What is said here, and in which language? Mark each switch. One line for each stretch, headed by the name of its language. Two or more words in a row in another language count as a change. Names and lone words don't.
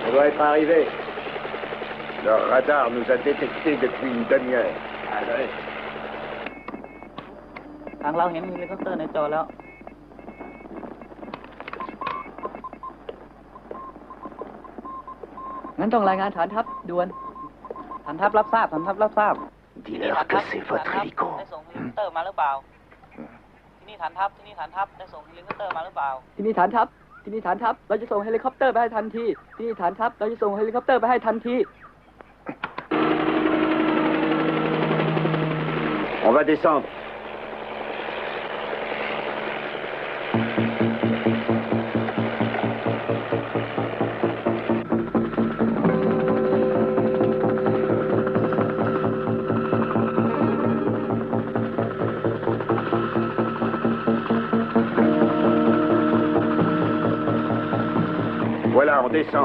French: être arrivés. Leur radar nous a détectés depuis une demi-heure.
Thai: ทางเราเห็นเฮลิคอปเตอร์ในจอแล้ว งั้นต้องรายงานฐานทัพด่วน ฐานทัพรับทราบ ฐานทัพรับทราบ
French: Dis-leur que c'est votre hélico.
Thai: ได้ส่งเฮลิคอปเตอร์มาหรือเปล่า ที่นี่ฐานทัพ ที่นี่ฐานทัพ ได้ส่งเฮลิคอปเตอร์มาหรือเปล่า ที่นี่ฐานทัพ ที่นี่ฐานทัพ เราจะส่งเฮลิคอปเตอร์ไปให้ทันที ที่นี่ฐานทัพ เราจะส่งเฮลิคอปเตอร์ไปให้ทันที
French: On va descendre. Voilà, on descend.